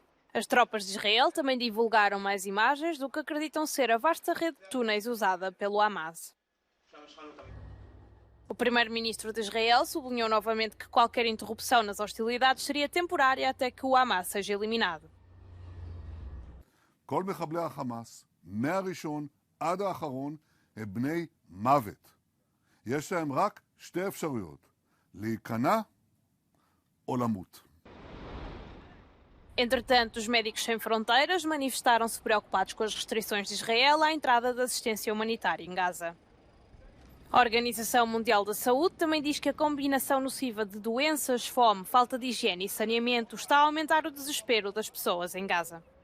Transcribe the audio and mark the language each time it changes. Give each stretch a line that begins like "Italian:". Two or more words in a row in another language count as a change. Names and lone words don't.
Portuguese: As tropas de Israel também divulgaram mais imagens do que acreditam ser a vasta rede de túneis usada pelo Hamas. O primeiro-ministro de Israel sublinhou novamente que qualquer interrupção nas hostilidades seria temporária até que o Hamas seja eliminado.
Hebrew: כל מחבלי החמאס, מהראשון עד האחרון, הם בני מוות. יש להם רק שתי אפשרויות, להיכנע או למות.
Portuguese: Entretanto, os Médicos Sem Fronteiras manifestaram-se preocupados com as restrições de Israel à entrada de assistência humanitária em Gaza. A Organização Mundial da Saúde também diz que a combinação nociva de doenças, fome, falta de higiene e saneamento está a aumentar o desespero das pessoas em Gaza.